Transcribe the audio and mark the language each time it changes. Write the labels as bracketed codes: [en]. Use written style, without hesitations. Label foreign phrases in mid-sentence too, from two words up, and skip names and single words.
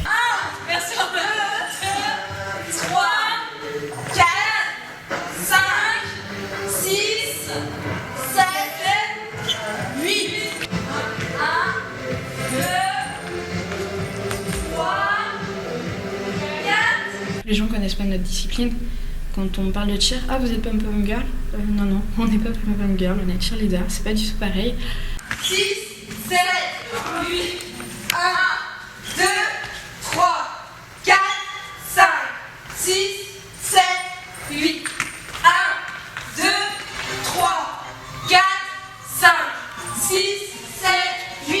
[fr] Merci. 1, 2, 3, 4, 5, 6, 7, 8. 1, 2, 3, 4. Les gens connaissent pas notre discipline. Quand on parle de cheer, ah vous êtes pom-pom girl? Non, on n'est pas pom-pom girl, on est cheerleader, c'est pas du tout pareil. 6, 7, 8, 1, 2, 3, 4, 5, 6, 7, 8, 1, 2, 3, 4, 5, 6, 7, 8.